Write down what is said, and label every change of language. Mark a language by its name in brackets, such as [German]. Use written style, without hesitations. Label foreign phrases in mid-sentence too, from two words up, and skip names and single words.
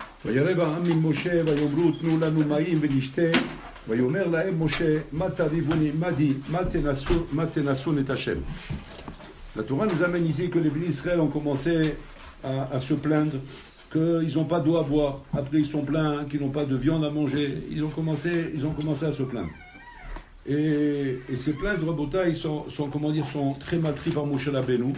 [Hebrew] וירב העם ממשה ויאמרו תנו לנו מים ונשתה ויאמר להם משה מה תריבוני מה תנסון את השם. [French] La Torah nous amène ici que les bénis d'Israël ont commencé à se plaindre qu'ils n'ont pas d'eau à boire. Après ils sont plaints qu'ils n'ont pas de viande à manger. Ils ont commencé à se plaindre. Et ces plaintes, Rabotai, sont très mal pris par Moshe Rabbeinu.